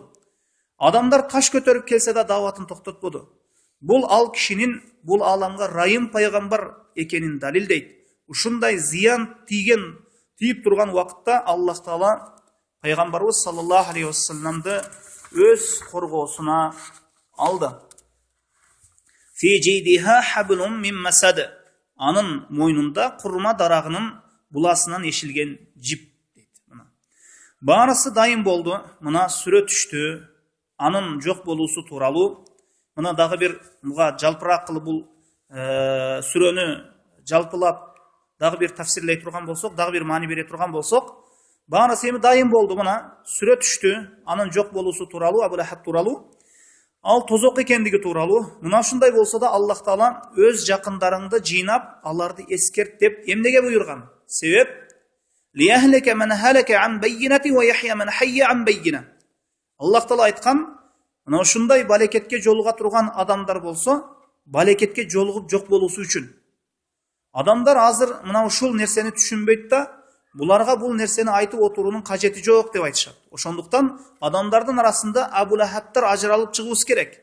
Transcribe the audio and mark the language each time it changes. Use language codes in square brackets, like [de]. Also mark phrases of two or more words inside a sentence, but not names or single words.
[ky] Адамдар таш көтөрүп келсе да даватын токтотподу. Бул ал кишинин бул аламга райым пайгамбар экенин далилдейт. Ушундай зыян тийип турган убакытта Аллах Таала пайгамбарыбыз [ar] صلى الله عليه وسلم [ky] өз коргоосуна алды. [ar] في جيدها حبل من مسد. [ky] Анын мойнунда курма дарагынын буласынан ешилген жип дейт. Мына баарысы дайым болду. Мына сүрө түштү. Анын жок болуусу тууралуу. Мына дагы бир муга жалпыраак кылып бул сүрөнү жалпылап дагы бир тафсирлей турган болсок, дагы бир маани бере турган болсок, баарысы эми дайым болду. Мына сүрө түштү. Анын жок болуусу тууралуу, Абу Лахаб тууралуу, ал тозок экендиги тууралуу. Мына ушундай болсо да Аллах Таала өз жакындарыңды жыйнап, аларды эскерт деп эмнеге буйрган? [ar] Себеп ليهلك من هلك عن بينة ويحيى من حي عن بينة. [ky] Аллах Таала айткан, мына ушундай балекетке жолуга турган адамдар болсо, балекетке жолугуп жок болуусу үчүн. Адамдар азыр мына ушул нерсени түшүнбөйт да, буларга бул нерсени айтып отуруунун кажети жок деп айтышат. Ошондуктан адамдардын арасында Абу Лахабтар ажыралып чыгуусу керек.